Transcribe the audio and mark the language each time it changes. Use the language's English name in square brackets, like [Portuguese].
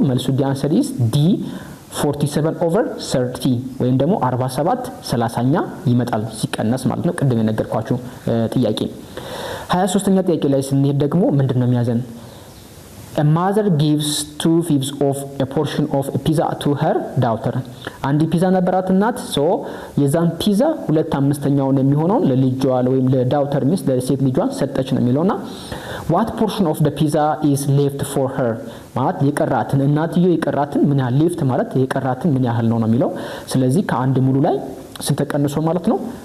[Amharic] መልሱ [English] the answer is D [Amharic] 47/30 ወይም ደግሞ 47 30ኛ ይመጣል ሲቀነስ ማለት ነው። ቅድም የነገርኳችሁ ጥያቄ 23ኛ ጥያቄ ላይ ስንሄድ ደግሞ ምንድነው የሚያዘን? [English] A mother gives 2/5 of a portion of a pizza to her daughter. [Amharic] አንድ ፒዛ ነበራት እናት ሶ የዛን ፒዛ 2/5ኛውን የሚሆነውን ለልጇ ወይም ለዳውተር ሚስት ለሴት ልጇ ሰጠች ነው የሚለውና [English] what portion of the pizza is left for her [Amharic] ማለት የቀራትን እናትየው የቀራትን ምን ያህል left ማለት የቀራትን ምን ያህል ነው የሚለው። ስለዚህ ከአንድ ሙሉ ላይ ስንት ተቀንሶ ማለት ነው